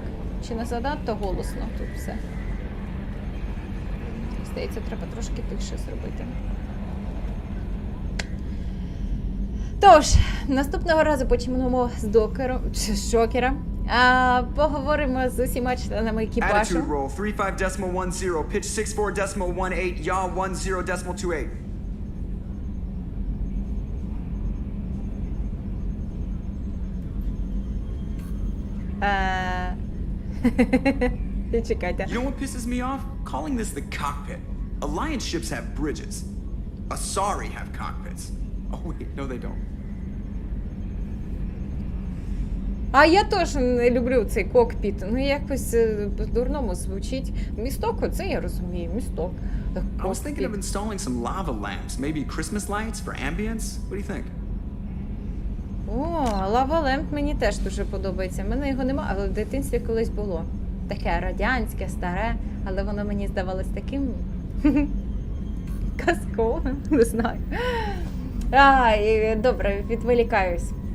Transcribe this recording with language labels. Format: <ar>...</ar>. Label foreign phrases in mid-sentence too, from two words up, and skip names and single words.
<uk>Чи не занадто голосно тут все? Здається, треба трошки тихше зробити. Тож, наступного разу почнемо з Джокера. Поговоримо з усіма членами екіпажу.</uk> <en>Attitude roll 35.10, pitch 64.18, yaw 10.28.</en> <uk>Чекайте.</uk> <en>You know what pisses me off? Calling this the cockpit. Alliance ships have bridges. Asari have cockpits. Oh wait, no they don't.</en> <uk>А я теж не люблю цей кокпіт. Ну, якось по-дурному звучить. Місток, оце я розумію, місток.</uk> <en>I was thinking of installing some lava lamps, maybe Christmas lights for ambience. What do you think?</en> <uk>О,</uk> <en>lava lamp</en> <uk>мені теж дуже подобається. У мене його немає, але в дитинстві колись було. Таке радянське, старе, але воно мені здавалось таким казковим, не знаю. Добре, відволікаюсь.</uk>